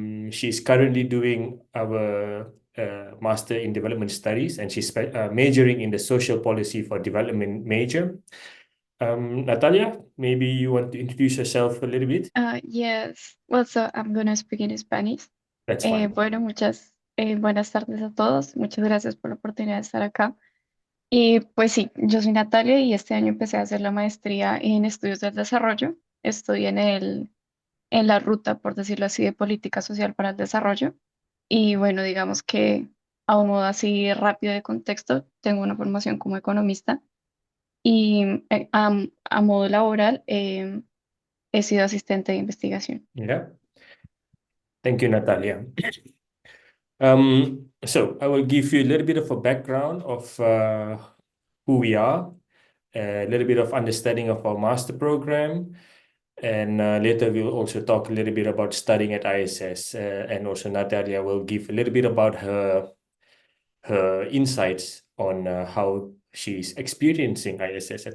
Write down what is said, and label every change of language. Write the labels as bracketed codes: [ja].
[en] She's currently doing our Master in Development Studies, and she's majoring in the Social Policy for Development major. Natalia, maybe you want to introduce yourself a little bit? Yes, well, so I'm going to speak in Spanish. That's fine. [es] Bueno, buenas tardes a todos. Muchas gracias por la oportunidad de estar acá. Y pues sí, yo soy Natalia y este año empecé a hacer la maestría en estudios del desarrollo. Estoy en la ruta, por decirlo así, de política social para el desarrollo. Y bueno, digamos que a un modo así rápido de contexto, tengo una formación como economista y a modo laboral he sido asistente de investigación. [en] Yeah. Thank you, Natalia. So I will give you a little bit of a background of who we are, a little bit of understanding of our master program, and later we'll also talk a little bit about studying at ISS, and also Natalia will give a little bit about her insights on how she's experiencing ISS.